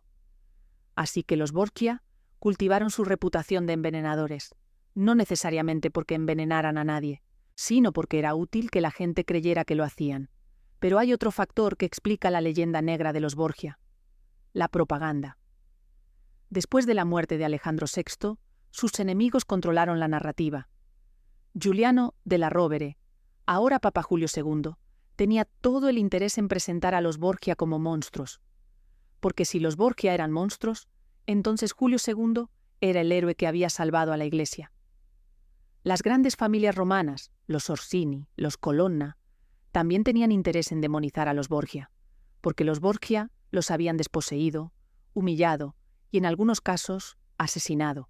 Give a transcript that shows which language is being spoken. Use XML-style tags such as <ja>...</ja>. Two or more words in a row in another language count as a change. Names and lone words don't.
<es>Así que los Borgia cultivaron su reputación de envenenadores, no necesariamente porque envenenaran a nadie, sino porque era útil que la gente creyera que lo hacían. Pero hay otro factor que explica la leyenda negra de los Borgia: la propaganda. Después de la muerte de Alejandro VI, sus enemigos controlaron la narrativa. Giuliano della Rovere, ahora Papa Julio II, tenía todo el interés en presentar a los Borgia como monstruos. Porque si los Borgia eran monstruos, entonces Julio II era el héroe que había salvado a la Iglesia. Las grandes familias romanas, los Orsini, los Colonna, también tenían interés en demonizar a los Borgia, porque los Borgia los habían desposeído, humillado y en algunos casos asesinado.</es>